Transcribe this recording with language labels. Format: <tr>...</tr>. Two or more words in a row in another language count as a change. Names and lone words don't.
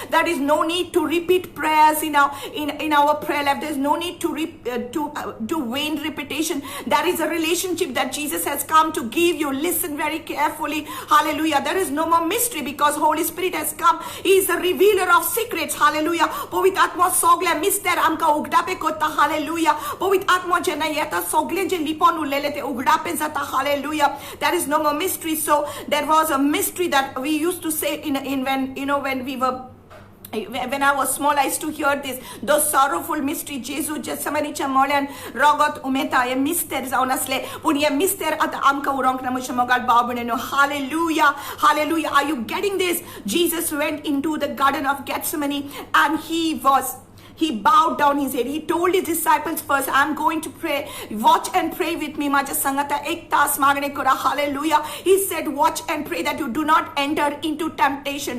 <en>There is no need to repeat prayers in our prayer life. There's no need to vain repetition. There is a relationship that Jesus has come to give you. Listen very carefully. Hallelujah. There is no more mystery because Holy Spirit has come. He is a revealer of secrets. Hallelujah.</en> <kok>पवित्र आत्मा सगळे मिस्टर आमका उगडापे कोता. हालेलुया. पवित्र आत्मा जेन्ना येता सगळे जे लिपोन उरलेले ते उगडापे जाता.</kok> <en>Hallelujah. There is no more mystery. So there was a mystery that we used to say when I was small, I used to hear this, those sorrowful mystery.</en> <kok>Jesu Gethsemaneच्या मोळ्यान रगत उमेता. हे मिस्टर जावन असले, पण हे मिस्टर आता आमका उरोंक ना म्हज्या मोगाल भाव भयणीनो.</kok> <en>Hallelujah. Hallelujah. Are you getting this? Jesus went into the Garden of Gethsemane, and he bowed down his head. He told his disciples first, I'm going to pray. Watch and pray with me.</en> <kok>म्हजे सांगाता एक तास मागणें करा.</kok> <en>Hallelujah. He said, watch and pray that you do not enter into temptation.</en>